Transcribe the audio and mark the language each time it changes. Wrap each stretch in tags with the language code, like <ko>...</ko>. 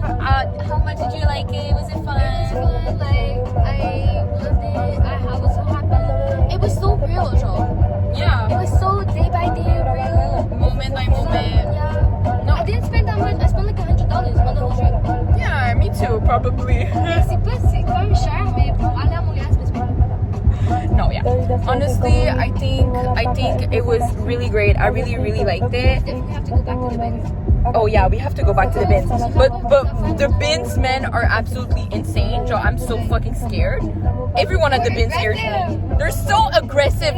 <en>How much did you like it? Was it fun? Like, I loved it. I was so happy. It was so real, genre. Yeah. It was so day by day real. Moment by moment. Yeah. No, I didn't spend that much. I spent like $100 on the whole trip. Yeah, me too, probably.</en> <fr>C'est quand même cher, mais pour aller à Montréal, c'est pas</fr> <en>No, yeah. Honestly, I think it was really great. I really liked it. We have to go back to the bins. Oh yeah, we have to go back to the bins. But the bins men are absolutely insane. Joe, I'm so fucking scared. Everyone at the bins here, they're so aggressive.</en>